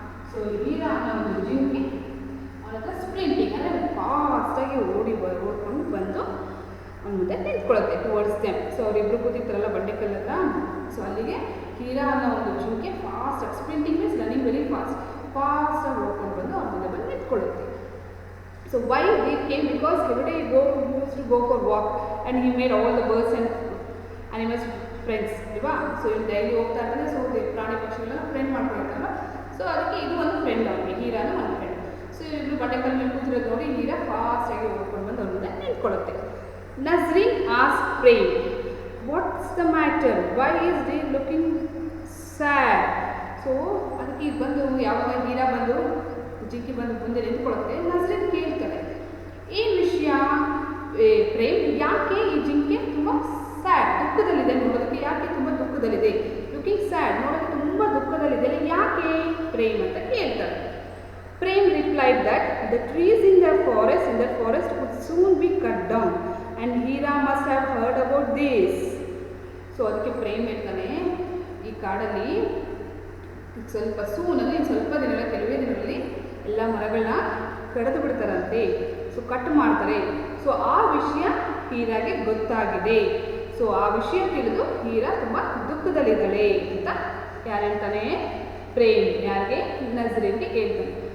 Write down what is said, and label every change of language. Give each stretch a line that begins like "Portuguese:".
Kannada: So Heera ಅನ್ನೋ ಒಂದು ಜಿಂಕೆ ಅವನ ಹತ್ರ ಸ್ಪ್ರಿಂಟಿಂಗ್ ಅಂದರೆ ಫಾಸ್ಟಾಗಿ ಓಡ್ಕೊಂಡು ಬಂದು ಅವನ ಮುಂದೆ ನಿಂತ್ಕೊಳ್ಳುತ್ತೆ
English: Towards them.
Kannada: ಸೊ ಅವರಿಬ್ಬರು ಕೂತಿರ್ತಾರಲ್ಲ ಬಂಡೆಕಲ್ ಹತ್ರ. ಸೊ ಅಲ್ಲಿಗೆ ಹೀರಾ ಅನ್ನೋ ಒಂದು ಜಿಂಕೆ ಫಾಸ್ಟಾಗಿ ಸ್ಪ್ರಿಂಟಿಂಗ್ ಮೀನ್ಸ್ ರನ್ನಿಂಗ್ ವೆರಿ ಫಾಸ್ಟಾಗಿ ಓಡ್ಕೊಂಡು ಬಂದು ಅವನ ಮುಂದೆ ಬಂದು ನಿಂತ್ಕೊಳ್ಳುತ್ತೆ.
English: So why he came because every day he used to go for walk and he made all the birds and animals friends ಅಲ್ವಾ.
Kannada: ಸೊ ಇಲ್ಲಿ ಡೈಲಿ ಹೋಗ್ತಾ ಇರ್ತಾರೆ. ಸೊ ಪ್ರಾಣಿ ಪಕ್ಷಿಗಳನ್ನ ಫ್ರೆಂಡ್ ಮಾಡ್ಕೊಳ್ತಾರಲ್ಲ. ಸೊ ಅದಕ್ಕೆ ಇದು ಒಂದು ಫ್ರೆಂಡ್ ಅವನಿಗೆ, ಹೀರಾನು ಒಂದು ಫ್ರೆಂಡ್. ಸೊ ಇಬ್ಬರು ಬಂಡೆಕಲ್ ಮೇಲೆ ಕೂತಿರೋದು ನೋಡಿ ಹೀರಾ ಫಾಸ್ಟಾಗಿ ಓಡ್ಕೊಂಡು ಬಂದು ಅವ್ರ ಮುಂದೆ ನಿಂತ್ಕೊಳ್ಳುತ್ತೆ.
English: Nazrin ask Prem, what's the matter, why is they looking sad.
Kannada: So ಅದಕ್ಕೆ ಇದು ಬಂದು ಯಾವಾಗ ಹೀರಾ ಬಂದು ಜಿಂಕಿ ಬಂದು ಮುಂದೆ ನಿಂತ್ಕೊಳ್ಳುತ್ತೆ, ನಜ್ರಿನ್ ಕೇಳ್ತಾರೆ ಏನು ವಿಷಯ ಪ್ರೇಮ್, ಯಾಕೆ ಈ ಜಿಂಕೆ ತುಂಬ ಸ್ಯಾಡ್ ದುಃಖದಲ್ಲಿದೆ, ನೋಡೋದಕ್ಕೆ ಯಾಕೆ ತುಂಬ ದುಃಖದಲ್ಲಿದೆ, ಲುಕಿಂಗ್ ಸ್ಯಾಡ್ ನೋಡೋದಕ್ಕೆ ತುಂಬ ದುಃಖದಲ್ಲಿದೆ ಯಾಕೆ ಪ್ರೇಮ್ ಅಂತ ಕೇಳ್ತಾರೆ.
English: Prem replied that the trees in the forest would soon be cut down and Hira must have heard about this.
Kannada: So ಅದಕ್ಕೆ ಪ್ರೇಮ್ ಹೇಳ್ತಾನೆ ಈ ಕಾಡಲ್ಲಿ ಸ್ವಲ್ಪ ಸೂನಲ್ಲಿ ಸ್ವಲ್ಪ ದಿನಗಳ ಕೆಲವೇ ದಿನಗಳಲ್ಲಿ ಎಲ್ಲ ಮರಗಳನ್ನ ಕಡಿದು ಬಿಡ್ತಾರಂತೆ. ಸೊ ಕಟ್ ಮಾಡ್ತಾರೆ. ಸೊ ಆ ವಿಷಯ ಹೀರಾಗೆ ಗೊತ್ತಾಗಿದೆ. ಸೊ ಆ ವಿಷಯ ತಿಳಿದು ಹೀರಾ ತುಂಬ ದುಃಖದಲ್ಲಿದ್ದಾಳೆ ಅಂತ ಯಾರು ಹೇಳ್ತಾನೆ, ಪ್ರೇಮ್ ಯಾರಿಗೆ ನಜ್ರಿನ್ಗೆ ಹೇಳ್ತಾನೆ.